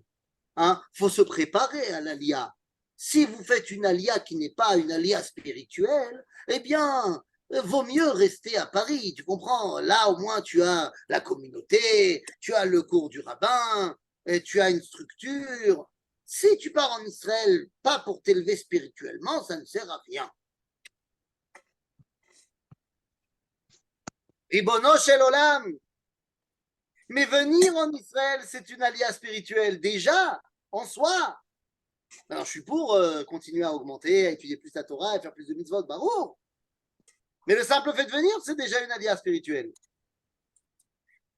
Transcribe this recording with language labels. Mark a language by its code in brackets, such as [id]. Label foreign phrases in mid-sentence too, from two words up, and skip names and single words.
[fr] Hein, faut se préparer à l'alia. Si vous faites une alia qui n'est pas une alia spirituelle, eh bien, vaut mieux rester à Paris, tu comprends? Là, au moins, tu as la communauté, tu as le cours du rabbin, et tu as une structure. Si tu pars en Israël, pas pour t'élever spirituellement, ça ne sert à rien. [he] ריבונו של עולם. [fr] Mais venir en Israël, c'est une alia spirituelle déjà, en soi. Alors, je suis pour continuer à augmenter, à étudier plus la Torah, à faire plus de mitzvot, barour. Mais le simple fait de venir, c'est déjà une alia spirituelle.